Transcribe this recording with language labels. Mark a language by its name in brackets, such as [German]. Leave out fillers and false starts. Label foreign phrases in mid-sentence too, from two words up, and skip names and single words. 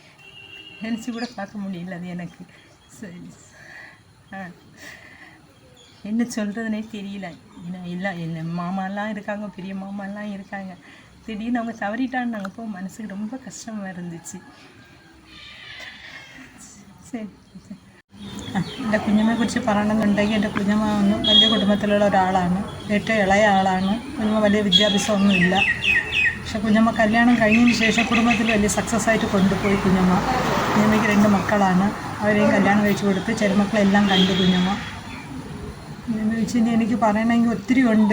[Tamil] நினச்சி கூட பார்க்க முடியல அது எனக்கு. சரி, என்ன சொல்கிறதுனே தெரியல. எல்லாம் என்ன மாமாலாம் இருக்காங்க, பெரிய மாமாலாம் இருக்காங்க. திடீர்னு அவங்க தவறிட்டான்னு நாங்கள் போக மனசுக்கு ரொம்ப கஷ்டமாக இருந்துச்சு. சரி, [Malayalam] എൻ്റെ കുഞ്ഞമ്മയെ കുറിച്ച് പറയണമെന്നുണ്ടെങ്കിൽ എൻ്റെ കുഞ്ഞമ്മ ഒന്ന് വലിയ കുടുംബത്തിലുള്ള ഒരാളാണ്. ഏറ്റവും ഇളയ ആളാണ്. കുഞ്ഞമ്മ വലിയ വിദ്യാഭ്യാസമൊന്നുമില്ല. പക്ഷെ കുഞ്ഞമ്മ കല്യാണം കഴിഞ്ഞതിന് ശേഷം കുടുംബത്തിൽ വലിയ സക്സസ് ആയിട്ട് കൊണ്ടുപോയി. കുഞ്ഞമ്മയ്ക്ക് 2 മക്കളാണ്. അവരെയും കല്യാണം കഴിച്ചു കൊടുത്ത് ചെറുമക്കളെല്ലാം കണ്ടു കുഞ്ഞമ്മ. എന്ന് വെച്ച് എനിക്ക് പറയണമെങ്കിൽ ഒത്തിരി ഉണ്ട്.